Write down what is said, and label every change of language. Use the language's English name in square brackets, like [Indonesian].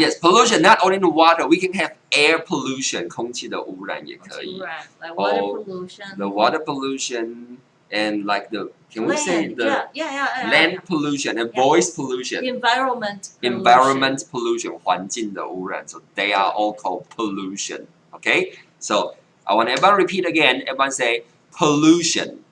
[English] Yes, pollution not only in the water. We can have air pollution, [Chinese] 空气的污染也可以。 [English] Like water pollution. The water pollution and like the can we say the land pollution and voice pollution. Environment pollution, [Chinese] 环境的污染. [English] So they are all called pollution. Okay, so I want everyone to repeat again. Everyone say pollution.